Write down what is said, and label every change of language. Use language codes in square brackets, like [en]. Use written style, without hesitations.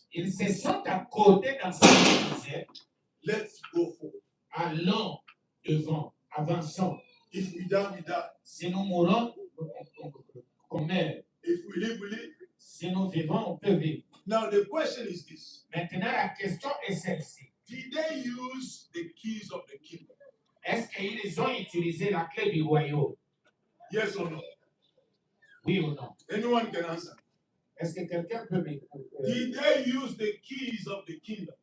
[fr] Ils se sont accordés dans ce qu'ils disaient. [en] Let's go forward. [fr] Allons devant, avançons. [en] If we die, we die. [fr] Si nous mourons, qu'on meurt. [en] If we live, we live. [fr] Si nous vivons, on peut vivre. [en] Now the question is this: [fr] Maintenant, la question est celle-ci. [en] did they use the keys of the kingdom? [fr] Est-ce qu'ils ont utilisé la clé du royaume? [en] Yes or no? [fr] Oui ou non? [en] Anyone can answer. [fr] Est-ce que quelqu'un peut me... [en] Did they use the keys of the kingdom?